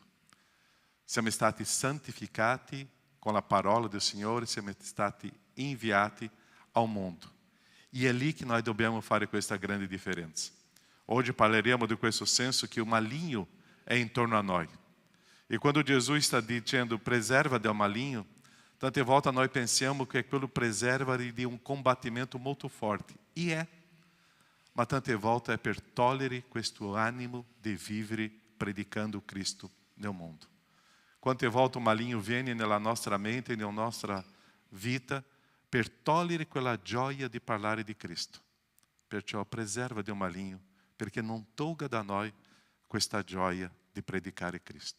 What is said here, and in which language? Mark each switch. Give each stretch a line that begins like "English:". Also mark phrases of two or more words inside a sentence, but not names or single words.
Italian: Siamo stati santificati con la parola del Signore, siamo stati inviati ao mondo. E è lì che noi dobbiamo fare questa grande differenza. Oggi parleremo di questo senso che o maligno è intorno a noi.
Portuguese: E quando Jesus está dizendo
Italian: preserva del maligno, tante volte
Portuguese: nós pensamos que aquilo preserva de um combatimento muito forte. E é.
Italian: Ma tante volte è per togliere questo animo di vivere predicando Cristo nel mondo. Quante volte o maligno viene nella nostra mente, nella nostra vita, per togliere quella gioia di parlare di Cristo. Perciò preserva del maligno, perché non tolga da noi questa gioia di predicare Cristo.